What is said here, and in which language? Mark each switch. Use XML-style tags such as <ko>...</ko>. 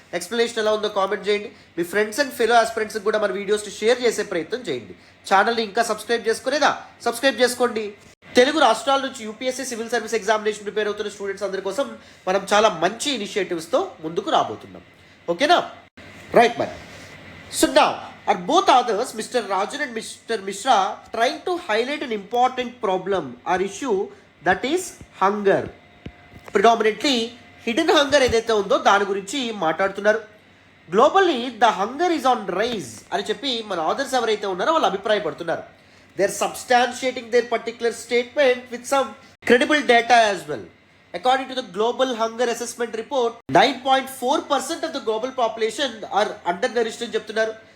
<te>Explanation ఎలా ఉందో comment చేయండి. మీ ఫ్రెండ్స్ అండ్ ఫెలో ఆస్పిరెంట్స్కి కూడా మన వీడియోస్ని షేర్ చేసే ప్రయత్నం చేయండి. ఛానల్ని ఇంకా సబ్స్క్రైబ్ చేసుకోలేదా? సబ్స్క్రైబ్ చేసుకోండి. తెలుగు రాష్ట్రాల నుంచి UPSC civil service examination prepare అవుతున్న స్టూడెంట్స్ అందరి కోసం మనం చాలా మంచి ఇనిషియేటివ్స్తో ముందుకు రాబోతున్నాం. ఓకేనా? రైట్ మరి.</te> <en>So now, are both authors, Mr. Rajan and Mr. Mishra, trying to highlight an important problem or issue, that is hunger. Predominantly, hidden hunger</en> <te>ఏదైతే ఉందో దాని గురించి మాట్లాడుతున్నారు.</te> <en>globally the hunger is on rise</en> <te>అని చెప్పి మన authors ఎవరైతే ఉన్నారో వాళ్ళు అభిప్రాయపడుతున్నారు.</te> <en>They are substantiating their particular statement with some credible data as well. According to the Global Hunger Assessment Report, 9.4% of the global population are undernourished</en> <te>అని చెప్తున్నారు.</te>